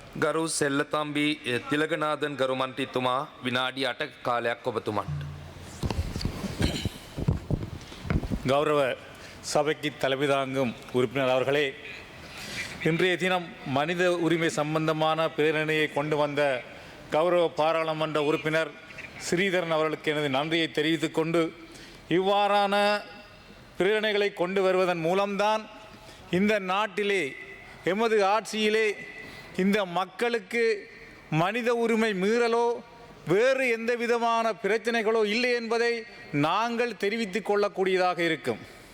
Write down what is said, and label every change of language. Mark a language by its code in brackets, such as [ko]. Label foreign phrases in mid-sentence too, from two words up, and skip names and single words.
[si] ගරු සෙල්ලතම්බි තිලගනාදන් ගරු මන්ත්‍රීතුමා විනාඩි 8ක කාලයක් ඔබතුමන්ට. [ta] கௌரவ சபைக்கு தலைமை தாங்கும் உறுப்பினர் அவர்களே, இன்றைய தினம் மனித உரிமை சம்பந்தமான பிரேரணையை கொண்டு வந்த கௌரவ பாராளுமன்ற உறுப்பினர் ஸ்ரீதரன் அவர்களுக்கு எனது நன்றியை தெரிவித்துக் கொண்டு, இவ்வாறான பிரேரணைகளை கொண்டு வருவதன் மூலம்தான் இந்த நாட்டிலே எமது ஆட்சியிலே இந்த மக்களுக்கு மனித உரிமை மீறலோ வேறு எந்த விதமான பிரச்சனைகளோ இல்லை என்பதை நாங்கள் தெரிவித்துக் கொள்ளக்கூடியதாக இருக்கும்.